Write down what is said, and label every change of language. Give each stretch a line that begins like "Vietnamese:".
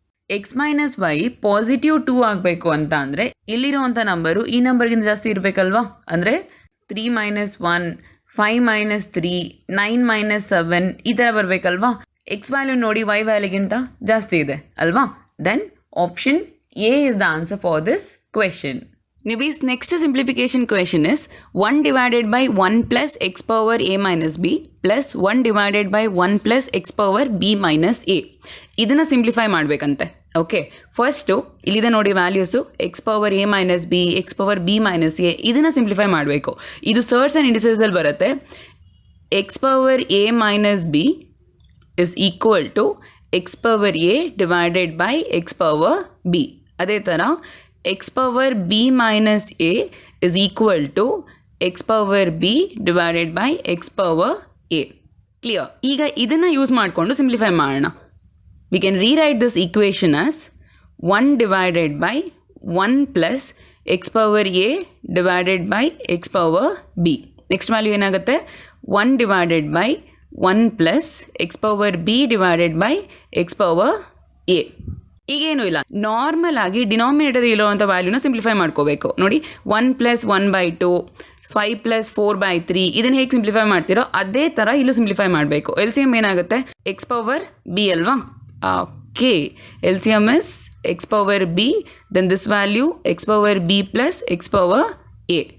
Kannada: X minus Y positive 2 ಆಗಬೇಕು ಅಂತ ಅಂದರೆ ಇಲ್ಲಿರುವಂಥ ನಂಬರು ಈ ನಂಬರ್ಗಿಂತ ಜಾಸ್ತಿ ಇರಬೇಕಲ್ವಾ, ಅಂದರೆ 3 - 1 5 - 3 9 - 7 ಈ ಥರ ಬರಬೇಕಲ್ವಾ. ಎಕ್ಸ್ ವ್ಯಾಲ್ಯೂ ನೋಡಿ ವೈ ವ್ಯಾಲ್ಯೂಗಿಂತ ಜಾಸ್ತಿ ಇದೆ ಅಲ್ವಾ.
English: Then option A is the answer for this question. Nibis, next simplification question is 1 divided by 1 plus x power a minus b plus 1 divided by 1 plus x power b minus a.
Kannada: ಇದನ್ನು simplify ಮಾಡಬೇಕಂತೆ. Okay, first ಇಲ್ಲಿದೆ ನೋಡಿ values X power A minus B, X power B minus A, ಇದನ್ನು simplify ಮಾಡಬೇಕು. ಇದು surds and ಇಂಡಿಸಸಲ್ಲಿ ಬರುತ್ತೆ.
English: X power a minus b is equal to x power a divided by x power b.
Kannada: ಅದೇ ಥರ
English: x power b minus a is equal to x power b divided by x power a. Clear?
Kannada: ಈಗ ಇದನ್ನು use ಮಾಡಿಕೊಂಡು simplify ಮಾಡೋಣ.
English: We can rewrite this equation as 1 divided by 1 plus x power a divided by x power b.
Kannada: Next value ಏನಾಗುತ್ತೆ?
English: 1 divided by 1 plus x power b divided by x power a.
Kannada: ಈಗೇನು ಇಲ್ಲ, normal ಆಗಿ denominator ಇರೋವಂಥ ವ್ಯಾಲ್ಯೂನ simplify ಮಾಡ್ಕೋಬೇಕು. ನೋಡಿ 1 + 1/2 5 + 4/3 ಇದನ್ನು ಹೇಗೆ simplify ಮಾಡ್ತೀರೋ ಅದೇ ಥರ ಇಲ್ಲೂ ಸಿಂಪ್ಲಿಫೈ ಮಾಡಬೇಕು. ಎಲ್ ಸಿ ಎಮ್ ಏನಾಗುತ್ತೆ? ಎಕ್ಸ್ ಪವರ್ ಬಿ ಅಲ್ವಾ.
English: Okay, L C M is x power b, then this value x power b plus x power a.